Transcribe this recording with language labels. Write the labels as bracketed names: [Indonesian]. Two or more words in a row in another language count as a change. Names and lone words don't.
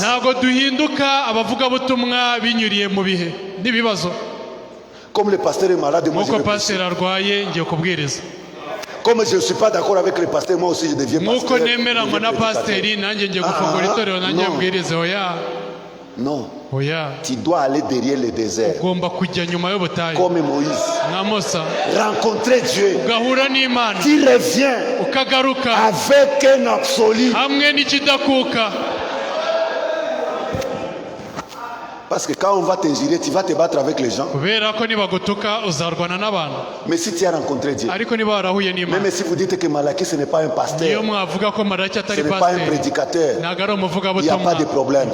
[Kinyarwanda] ntabwo duhinduka abavugabutumwa binyuriye mu bihe n'ibibazo. [French] Comme le pasteur est malade, moi je [Kinyarwanda] nk'uko [French] vais prêcher. [Kinyarwanda] pasiteri arwaye ngiye kubwiriza, [French] Comme je ne suis pas d'accord avec le pasteur, moi aussi je deviens [Kinyarwanda] nk'uko [French] pasteur. [Kinyarwanda] nemeranywa na pasiteri nanjye ngiye gufungura itorero nanjye [French] non. [Kinyarwanda] mbwirize. oya [French] Non, [Kinyarwanda] oya, [French] tu dois aller derrière le désert. [Kinyarwanda] ugomba kujya nyuma y'ubutayu [French] Comme Moïse. [Kinyarwanda] nka Musa, [French] Rencontrer Dieu. [Kinyarwanda] ugahura n'Imana, [French] Tu reviens [Kinyarwanda] ukagaruka [French] avec un absolu. [Kinyarwanda] hamwe n'ikidakuka. [French] Parce que quand on va t'injurer, tu vas te battre avec les gens. Mais si tu as rencontré Dieu, même si vous dites que Malaki ce n'est pas un pasteur, ce n'est pas un prédicateur, il n'y a pas de problème.